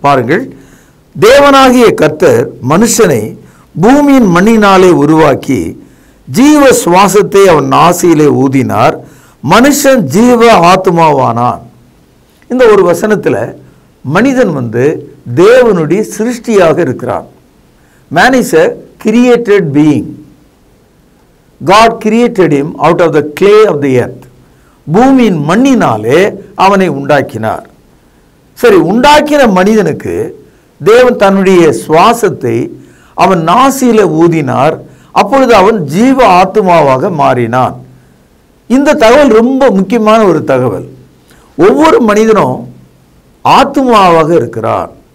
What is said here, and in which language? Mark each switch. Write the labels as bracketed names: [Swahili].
[Tamil] பாருங்கள், தேவனாகிய கர்த்தர் மனுஷனை பூமியின் மண்ணினாலே உருவாக்கி ஜீவ சுவாசத்தை அவன் நாசியிலே ஊதினார், மனுஷன் ஜீவ ஆத்மாவானான். இந்த ஒரு வசனத்தில் மனிதன் தேவனுடைய சிருஷ்டியாக இருக்கிறான். [English] Man is a created being. God created him out of the clay of the earth. [Tamil] பூமியின் மண்ணினாலே அவனை உண்டாக்கினார். சரி, உண்டாக்கின மனிதனுக்கு தேவன் தன்னுடைய சுவாசத்தை அவன் நாசியில ஊதினார். அப்பொழுது அவன் ஜீவ ஆத்மாவாக மாறினான். இந்த தகவல் ரொம்ப முக்கியமான ஒரு தகவல். ஒவ்வொரு மனிதனும் ஆத்மாவாக இருக்கிறார்.